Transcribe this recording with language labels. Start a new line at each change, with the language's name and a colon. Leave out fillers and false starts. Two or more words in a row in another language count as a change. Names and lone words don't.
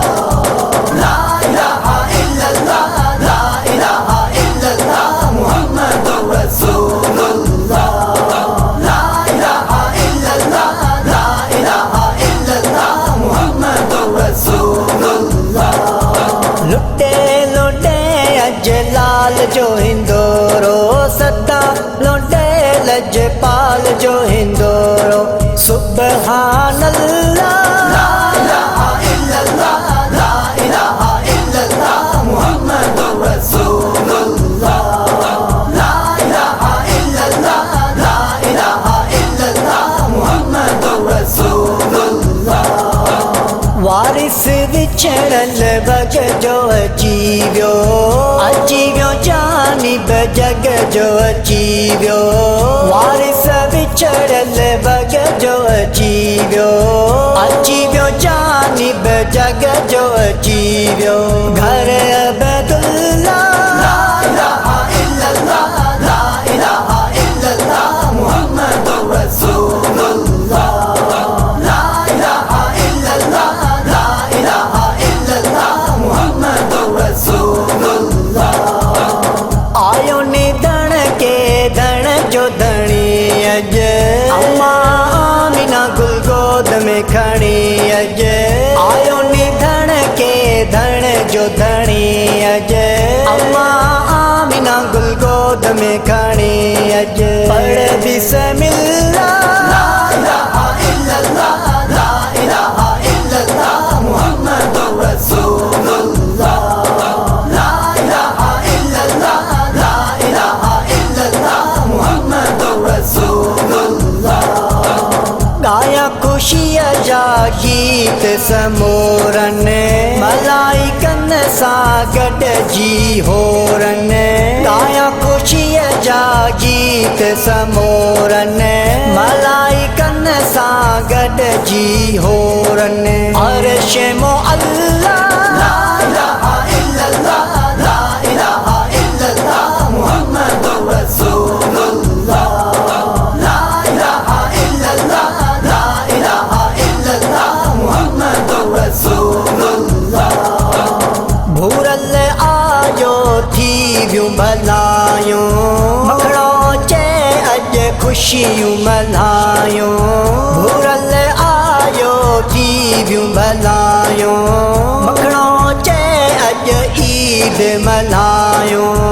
Arabic: لا إله إلا الله، لا إله إلا الله، محمد رسول الله. لا إله إلا الله، لا إله إلا الله، محمد رسول الله.
Sindhi: लुटे लुटे अजलाल जो हिंदोरो सदा लुटे लजपाल जो हिंदोरो सुब्हानल्लाह।
Arabic: لا إله إلا الله، لا إله إلا الله، محمد رسول الله. لا إله إلا الله، لا إله إلا الله، محمد رسول الله.
Sindhi: वारिस विछड़ल बग जो अची वियो जानिब जग जो अची वियो। वारिस विछड़ल बग जो अची वियो जानिब जग जो अची वियो। घर अबदुल्ला।
Arabic: لا إله إلا الله، لا إله إلا الله، محمد رسول الله. لا إله إلا الله، لا إله إلا الله، محمد رسول الله.
Sindhi: आयो निधन के धन जो धनी अज अम्मा आमिना गुल गोद में खड़ी अज। आयो निधन के धन जो धनी अज अम्मा आमिना गुल गोद में खड़ी अज। पढ़ बिस्मिल्लाह।
Arabic: لا إله إلا الله، لا إله إلا الله، محمد رسول الله. لا إله إلا الله، لا إله إلا الله، محمد رسول الله.
Sindhi: गाया खुशिया जा गीत समोरन मलाइकन सा गॾजी होरन। गाया खुशिया जा गीत समोरन मलाइकन सा गॾजी होरन।
Arabic: عرش معلى. لا إله إلا الله، لا إله إلا الله، محمد رسول الله. لا إله إلا الله، لا إله إلا الله، محمد رسول الله.
Sindhi: भूरल आयो थी वियूं भलायूं मखणो चे अज खुशियूं मल्हायूं। भूरल आयो थी वियूं भलायूं मखणो चे अज ईद मल्हायूं।